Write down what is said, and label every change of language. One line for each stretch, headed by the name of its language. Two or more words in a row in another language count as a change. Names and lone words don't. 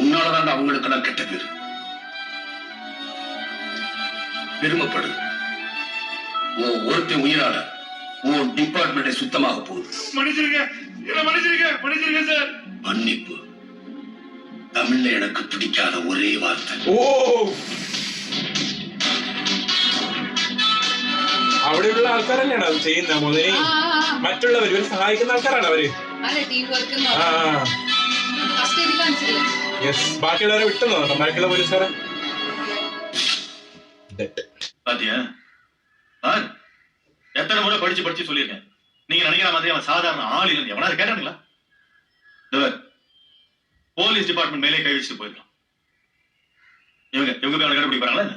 Tamil: உன்னாலதான் அவங்களுக்கெல்லாம் கெட்ட பேரு. பெருமைப்படு. உன் ஒருத்தன் உயிரால உன் டிபார்ட்மெண்டே சுத்தமாக போகுது. மன்னிச்சிருங்க சார். மன்னிப்பு தமிழ்ல எனக்கு பிடிக்காத ஒரே வார்த்தை.
Malayalam: ഓ അവിടെയുള്ള ആൾക്കാർ തന്നെയാണ് അത് ചെയ്യുന്ന മുതലേ മറ്റുള്ളവർ ഇവർ സഹായിക്കുന്ന ആൾക്കാരാണ് അവര്. അതെ,
English: team work ആ
Malayalam: ഫസ്റ്റ് ഇത് കാണിച്ചില്ല. യെസ്, ബാക്കിയുള്ളവരെ വിട്ടുന്നോ ബാക്കിയുള്ള പോലീസുകാരെ.
Tamil: பாத்தியா எத்தனை முறை படிச்சு சொல்லியிருக்கேன். நீங்க நினைக்கிற மாதிரி அவன் சாதாரண ஆள் இல்லைன்னு எவனாவது கேட்டானுங்களா?
English: police department
Tamil: மேலே கை வச்சுட்டு போயிருக்கலாம். இவங்க போய் அவனை கண்டுபிடிப்பாங்களா என்ன?